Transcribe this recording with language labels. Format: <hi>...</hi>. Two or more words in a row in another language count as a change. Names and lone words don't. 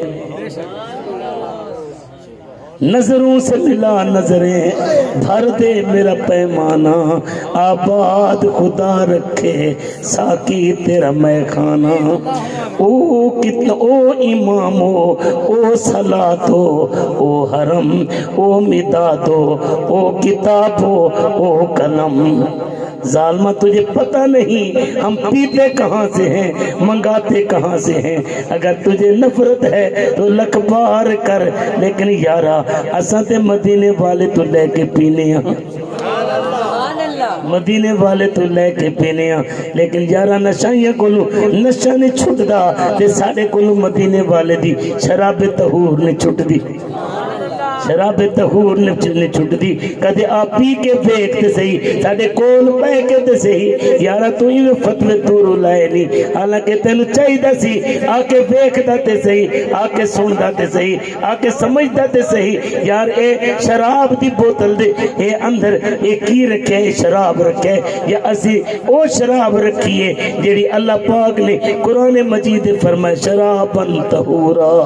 <ur>نظروں سے ملا نظریں بھر دے میرا پیمانہ آباد خدا رکھے ساکی تیرا میخانہ او کتنا او امامو او صلاتو او حرم او مدادو او کتابو او قلم ظالمہ تجھے پتہ نہیں ہم پیتے کہاں سے ہیں منگاتے کہاں سے ہیں اگر تجھے نفرت ہے تو لکھ بار کر لیکن یارا</ur> <pa>اساں تے مدینے والے تو لے کے پینے ہاں ਮਦੀਨੇ ਵਾਲੇ ਤੋ ਲੈਕੇ ਪੀਨੇ ਲੇਕਿਨ ਯਾਰਾ ਨਸ਼ਾਈਆਂ ਕੋ ਨਸ਼ਾ ਨਹੀਂ ਛੁਟਦਾ ਤੇ ਸਾਡੇ ਕੋਲੋਂ ਮਦੀਨੇ ਵਾਲੇ ਦੀ ਸ਼ਰਾਬ ਤਹੂਰ ਨਹੀਂ ਛੁਟਦੀ ਸ਼ਰਾਬ ਤਹੂਰ ਨਹੀਂ ਛੁਟਦੀ ਕਦੇ ਆਪ ਪੀ ਕੇ ਵੇਖ ਤੇ ਸਹੀ ਸਾਡੇ ਕੋਲ ਪੈ ਕੇ ਤੇ ਸਹੀ ਯਾਰਾ ਤੂ ਹੀ ਫ਼ਤਵੇ ਤੂਰੂ ਲਾਏ ਨਹੀਂ ਹਾਲਾਂਕਿ ਤੈਨੂੰ ਚਾਹੀਦਾ ਸੀ ਆਕੇ ਵੇਖਦਾ ਤੇ ਸਹੀ ਆਕੇ ਸੁਣਦਾ ਤੇ ਸਹੀ ਆਕੇ ਸਮਝਦਾ ਤੇ ਸਹੀ ਯਾਰ ਏ ਸ਼ਰਾਬ ਦੀ ਬੋਤਲ ਦੇ ਏ ਅੰਦਰ ਏ ਕੀ ਰੱਖੇ ਏ ਸ਼ਰਾਬ ਰੱਖੇ ਯਾ ਅਸੀ ਓ ਸ਼ਰਾਬ ਰੱਖੀਏ ਜੇੜ੍ਹੀ ਅੱਲਾਹ ਪਾਕ ਨੇ ਕੁਰਾਨ ਮਜੀਦ ਫ਼ਰਮਾਇਆ</pa> <ar>شرابًا طهورًا</ar>